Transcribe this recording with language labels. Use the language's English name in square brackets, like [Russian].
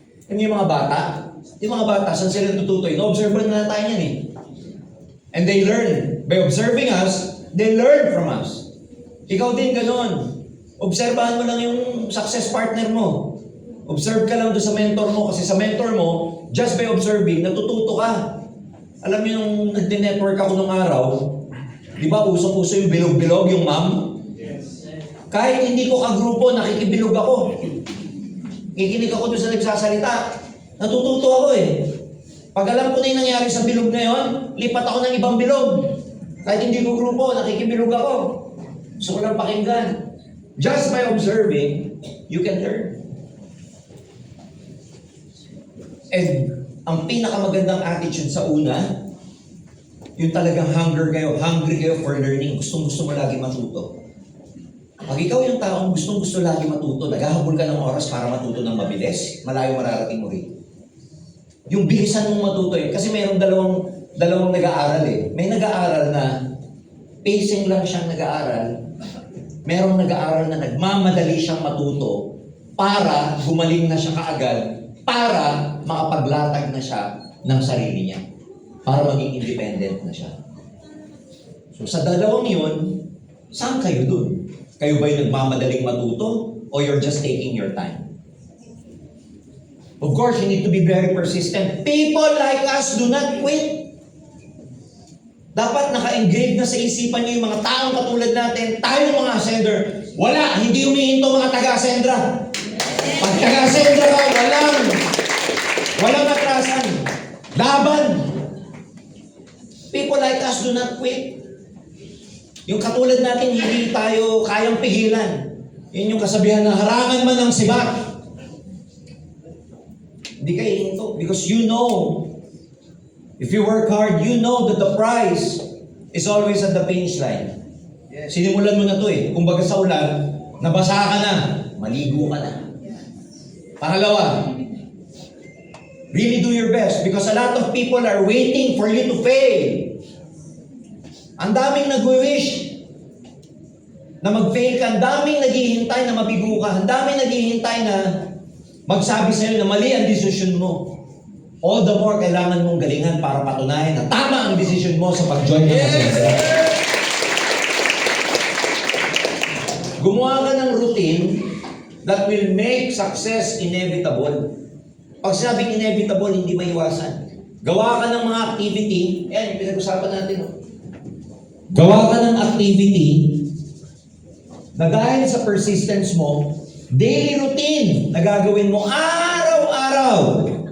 [Filipino] Yung mga bata, saan sila natututo? In-observe na tayo yan eh. [English] And they learn. By observing us, they learn from us. [Filipino] Ikaw din ganon. Obserbahan mo lang yung success partner mo. Observe ka lang doon sa mentor mo. Kasi sa mentor mo, [English] just by observing, [Filipino] natututo ka. Alam niyo nung nag-network ako nung araw, di ba usong-uso yung bilog-bilog, yung ma'am? Yes. Kahit hindi ko kagrupo, nakikibilog ako. Kikinig ako doon sa nagsasalita. Natututo ako eh. Pag alam ko na yung nangyari sa bilog na yon, lipat ako ng ibang bilog. Kahit hindi ko grupo, nakikibilog ako. Gusto ko lang pakinggan. [English] Just by observing, you can learn. [Filipino] And ang pinakamagandang attitude sa una, yung talagang hungry kayo [English] for learning, [Filipino] gustong-gusto mo lagi matuto. Pag ikaw yung taong gustong-gusto lagi matuto, naghahabol ka ng oras para matuto ng mabilis, malayo mararating mo rin. Yung bilisan mong matuto yun, kasi mayroong dalawang nag-aaral eh. May nag-aaral na pacing lang siyang nag-aaral. Merong nag-aaral na nagmamadali siyang matuto para gumaling na siya kaagad, para makapaglatag na siya ng sarili niya. Para maging independent na siya. So sa dalawang yun, saan kayo dun? Kayo ba'y nagmamadaling matuto o [English] you're just taking your time? Of course, you need to be very persistent. People like us do not quit. [Filipino] Dapat naka-engrave na sa isipan niyo yung mga taong katulad natin, tayo mga sender. Wala, hindi humihinto mga taga-sendra. Pag taga-sendra ka, walang atrasan. Laban. [English] People like us do not quit. [Filipino] Yung katulad natin, hindi tayo kayang pigilan. Yun yung kasabihan na harangan man ng sibat. Hindi kayo hinto [English] because you know, if you work hard, you know that the prize is always at the finish line. [Filipino] Sinimulan mo na to eh. Kung baga sa ulan, nabasa ka na, maligo ka na. Pangalawa, [English] really do your best because a lot of people are waiting for you to fail. [Filipino] Ang daming nag-wish na mag-fail ka, ang daming naghihintay na mabigo ka, ang daming naghihintay na magsabi sa'yo na mali ang desisyon mo. [English] All the more [Filipino] kailangan mong galingan para patunayan na tama ang desisyon mo sa pag-join ng Asensya. Gumawa ka ng [English] routine that will make success inevitable. [Filipino] Pag sinabing inevitable, hindi maiwasan. Gawa ka ng mga activity, yan, pinag-usapan natin. Gawa ka ng activity na dahil sa persistence mo, daily routine na gagawin mo araw-araw.